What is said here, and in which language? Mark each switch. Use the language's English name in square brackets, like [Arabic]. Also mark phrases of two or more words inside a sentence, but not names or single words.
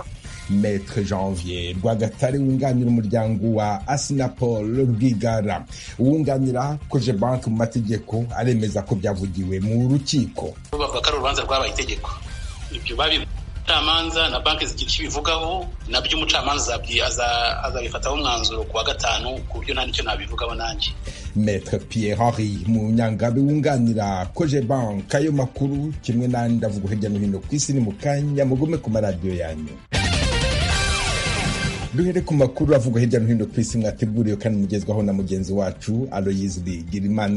[Kinyarwanda] Maître Janvier Rwagatare wunganira umuryango wa Asinapol Rwigara, wunganira Cogebanque mu mategeko, aremeza ko byavugiwe mu rukiko. Bavuga ko urubanza rwabaye itegeko, ibyo umucamanza na banki zigira icyo bivugaho, nabyo umucamanza azabifataho umwanzuro ku wa gatanu, ku buryo nta nicyo nabivugaho nanjye. Maître Pierre Henri Munyangabe wunganira Cogebanque, ayo makuru kimwe n'andi avuga hirya no hino ku isi ni mu kanya, mugume ku maradiyo yanyu. Duhere ku makuru avuga hirya no hino ku isi mwateguriwe kandi mugezwaho na mugenzi wacu Aloyizi Bigirimana.